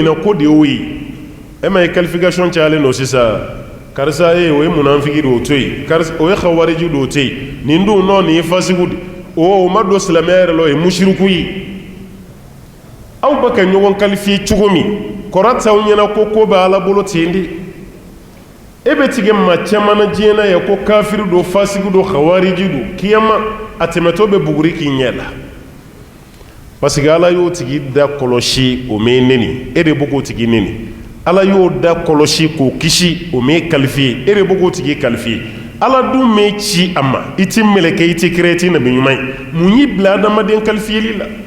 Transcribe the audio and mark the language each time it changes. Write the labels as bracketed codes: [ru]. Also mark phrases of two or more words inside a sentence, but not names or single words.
[bm] na ko de y'o ye e ma ye qualification cayalen don sisan karisa o ye munafiki de o to yen karisa o ye khawariji de o to yen nin dun nɔ nin ye fasiku de o ma don silamɛya yɛrɛ la o ye mushriku ye aw bɛ ka ɲɔgɔn qualifié cogo min kɔrɔ t'aw ɲɛna ko bɛ ala bolo ten de e bɛ tigɛ maa caman na diɲɛ na yan ko kafiri do fasiku do khawariji do kiyama a tɛmɛtɔ bɛ buguri k'i ɲɛ la [fr] parce que [bm] ala y'o tigi da kɔlɔsi o mɛ neni e de bɛ k'o tigi neni ala y'o da kɔlɔsi k'o kisi o mɛ qualifié e de bɛ k'o tigi qualifié ala dun mɛ ci a ma i ti mɛlɛkɛ i ti kira i ti nabi ɲuman ye mun y'i bila adamaden qualifiéli la